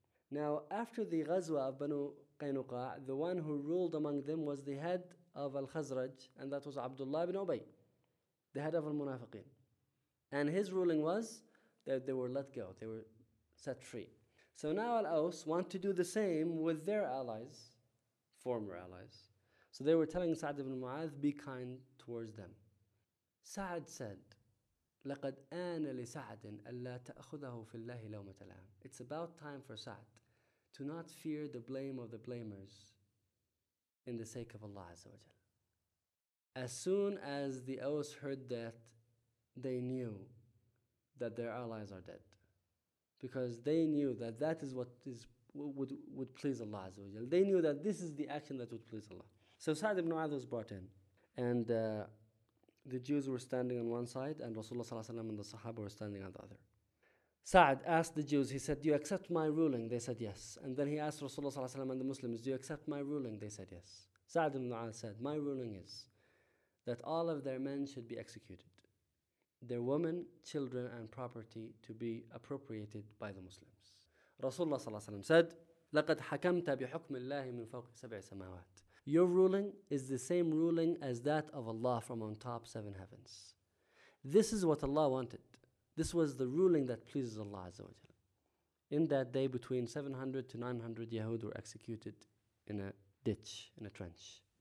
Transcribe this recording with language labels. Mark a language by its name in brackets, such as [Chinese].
[English] Now, after the Ghazwa of Banu Qaynuqa, the one who ruled among them was the head of Al-Khazraj, and that was Abdullah ibn Ubay, the head of Al-Munafiqeen. And his ruling was that they were let go, they were set free. So now Al-Aws want to do the same with their allies, former allies. So they were telling Sa'd ibn Mu'adh, be kind towards them. Sa'd said, [Arabic] لَقَدْ آنَ لِسَعْدٍ أَلَّا تَأْخُذَهُ فِي اللَّهِ لَوْمَةَ الْآمِ. [English] It's about time for Sa'd to not fear the blame of the blamers in the sake of Allah Azza wa Jal. As soon as the Aus heard that, they knew that their allies are dead. Because they knew that that is what is would please Allah Azza wa Jal. They knew that this is the action that would please Allah. So Sa'd ibn Mu'adh was brought in. And the Jews were standing on one side, and Rasulullah Sallallahu Alaihi Wasallam and the Sahaba were standing on the other. Sa'd asked the Jews, he said, "Do you accept my ruling?" They said, "Yes." And then he asked Rasulullah Sallallahu Alaihi Wasallam and the Muslims, "Do you accept my ruling?" They said, "Yes." Sa'd ibn Mu'adh said, "My ruling is that all of their men should be executed, their women, children, and property to be appropriated by the Muslims." Rasulullah Sallallahu Alaihi Wasallam said, [Arabic] "لَقَدْ حَكَمْتَ بِحُكْمِ اللَّهِ مِنْ فَوْقِ سَبْعِ سَمَاوَاتِ." [English] Your ruling is the same ruling as that of Allah from on top seven heavens. This is what Allah wanted. This was the ruling that pleases Allah Azza wa Jal. In that day, between 700 to 900 Yahud were executed in a ditch, in a trench.